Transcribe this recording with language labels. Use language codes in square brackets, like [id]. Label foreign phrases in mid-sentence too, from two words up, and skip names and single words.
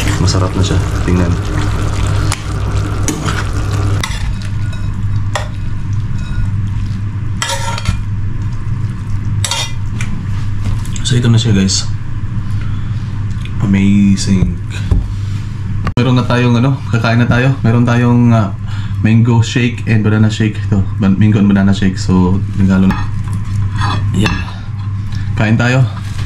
[tl] Masarap na siya. Tingnan. [en] So ito na siya guys. Amazing. [tl] Meron na tayong kakain na tayo. Meron tayong [en] mango shake and banana shake. [tl] Ito, [en] mango and banana shake. [tl] So nagalo na. Yeah. Kain tayo.